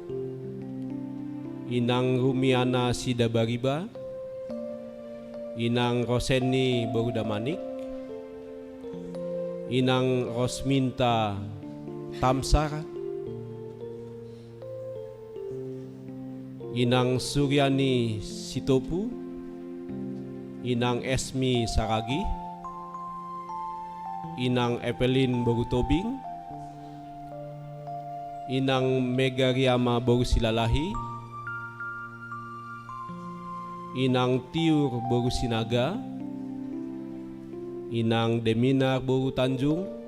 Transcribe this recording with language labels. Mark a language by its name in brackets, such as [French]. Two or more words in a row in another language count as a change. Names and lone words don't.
[Batak Toba] Inang Rumiana Sidabariba, Inang Roseni Borudamanik, Inang Rosminta Tamsara, Inang Suryani Sitopu, Inang Esmi Saragi, Inang Evelyn Borutobing, Inang Megariama Borusilalahi, Inang Tiur Boru Sinaga, Inang Deminar Boru Tanjung,